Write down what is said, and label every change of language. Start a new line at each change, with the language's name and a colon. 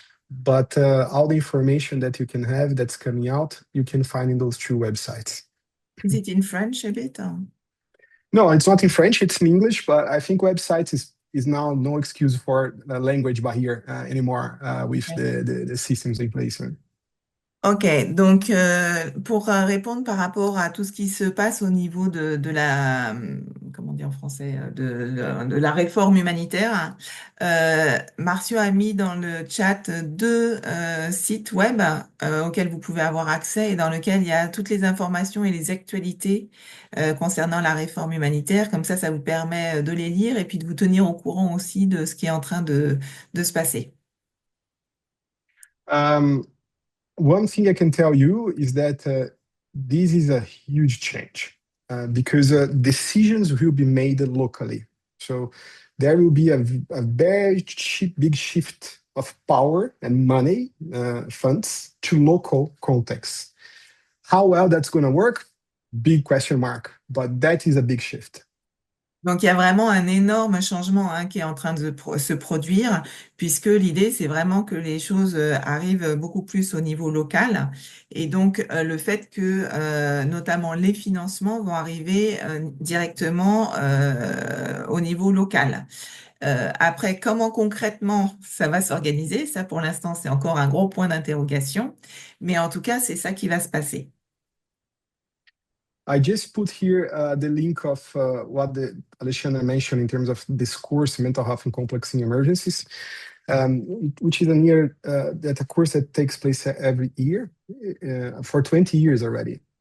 English: But all the information that you can have that's coming out, you can find in those 2 websites. Is it in French a bit? Or? No, it's not in French, it's in English, but I think websites is now no excuse for the language barrier anymore with the systems in place. Right?
French: Ok, donc pour répondre par rapport à tout ce qui se passe au niveau de la, comment dire en français, de la réforme humanitaire, Marcio a mis dans le chat 2 sites web auxquels vous pouvez avoir accès et dans lesquels il y a toutes les informations et les actualités concernant la réforme humanitaire. Comme ça vous permet de les lire et puis de vous tenir au courant aussi de ce qui est en train de se passer.
English: One thing I can tell you is that this is a huge change because decisions will be made locally. So there will be a very big shift of power and money, funds, to local contexts. How well that's going to work? Big question mark, but that is a big shift.
French: Donc, il y a vraiment un énorme changement qui est en train de se produire, puisque l'idée, c'est vraiment que les choses arrivent beaucoup plus au niveau local. Et donc, le fait que notamment les financements vont arriver directement au niveau local. Après, comment concrètement ça va s'organiser? Ça, pour l'instant, c'est encore un gros point d'interrogation. Mais en tout cas, c'est ça qui va se passer.
English: I just put here the link of what Alexandre mentioned in terms of this course, Mental Health and Complex Emergencies, which is a course that takes place every year for 20 years already.